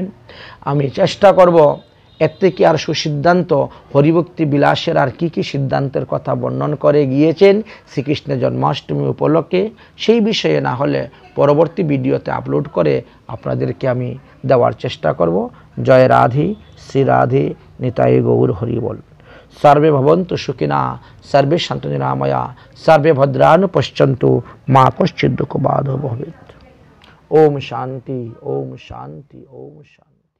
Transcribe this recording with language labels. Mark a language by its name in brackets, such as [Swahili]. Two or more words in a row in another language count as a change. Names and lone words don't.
[Bangla] আমি চেষ্টা করব এর থেকে আর সুসিদ্ধান্ত হরিভক্তি বিলাসের আর কি কি সিদ্ধান্তের কথা বর্ণন করে গিয়েছেন শ্রীকৃষ্ণের জন্মাষ্টমী উপলক্ষে, সেই বিষয়ে না হলে পরবর্তী ভিডিওতে আপলোড করে আপনাদেরকে আমি দেওয়ার চেষ্টা করব। জয় রাধে, শ্রী রাধে, নিতাই গৌর হরি বল। [Sanskrit] सर्वे भवन्तु सुखिनः, सर्वे सन्तु निरामया, सर्वे भद्राणि पश्यन्तु, मा कश्चित् दुःखबाधो भवेत्। ओम शांति, ओम शांति, ओम शांति।